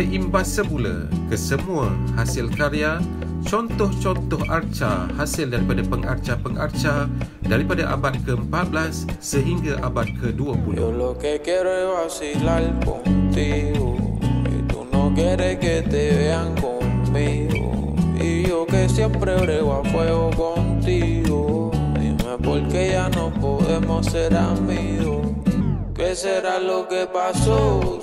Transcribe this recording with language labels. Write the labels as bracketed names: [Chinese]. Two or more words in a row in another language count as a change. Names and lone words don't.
[Malay] imbas semula ke semua hasil karya, contoh-contoh arca hasil daripada pengarca-pengarca daripada abad ke-14 sehingga abad ke-20. [Spanish] Yo lo que quiero es vacilar contigo y tú no quieres que te vean conmigo y yo que siempre brego a fuego contigo. Dime por qué ya no podemos ser amigos. ¿Qué será lo que pasó?